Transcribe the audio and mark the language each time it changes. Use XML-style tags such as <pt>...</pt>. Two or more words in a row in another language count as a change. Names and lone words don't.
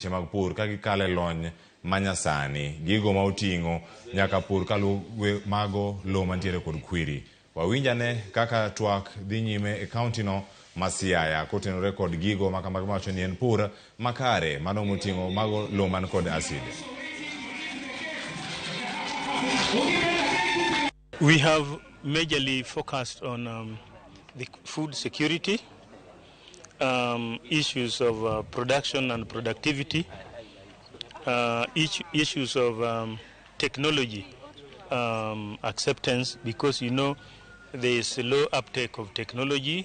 <luo>mag pur ka gikale lony manyasani gigo ma oting'o nyaka pur kaluwe mago lo mantiere kod kwiri. Wawinjane kaka twak dhi nyime e kaunti no ma Siaya kotenore kod gigo makamago mawacho ni en pur makare mano moting'o mago lo man kod acid.</luo> <en>We have majorly focused on the food security, issues of production and productivity, issues of technology acceptance, because there is a low uptake of technology.</en>